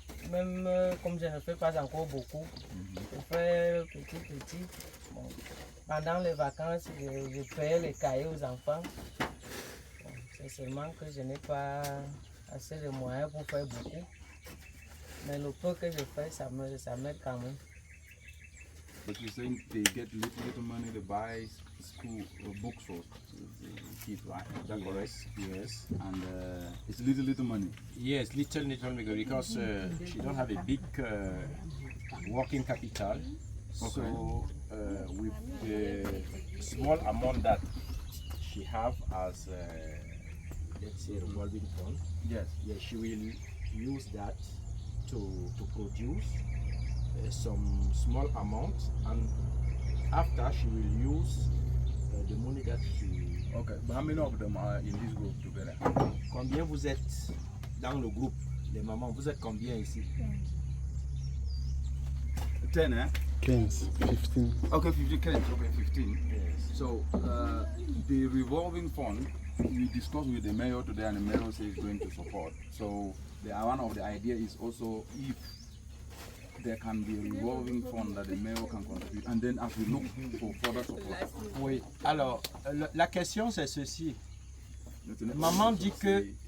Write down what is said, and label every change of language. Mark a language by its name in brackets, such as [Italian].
[French] Même comme je ne fais pas encore beaucoup, je fais petit. Bon, pendant les vacances, je paye les cahiers aux enfants. Bon, c'est seulement que je n'ai pas assez de moyens pour faire beaucoup. Mais le peu que je fais, ça m'aide quand même. [English] but you're saying they get little money to buy school books for the kids, right? Is that correct? Yes. And it's little money. Yes, little because she don't have a big working capital. So with the small amount that she have as let's say revolving fund, Yes. yeah, she will use that to produce some small amount, and after she will use the money that she. Okay. But how many of them are in this group together? [French] Combien vous êtes dans le groupe, les mamans? Vous êtes combien ici? 10, eh? 15, 15. [English] Okay, 15. Okay, 15. Yes. So the revolving fund, we discussed with the mayor today, and the mayor says he's going to support. So one of the idea is also if there can be a revolving fund that the mayor can contribute, and then as we look for further support. [French] Oui. Alors, la question c'est ceci. Maman dit que.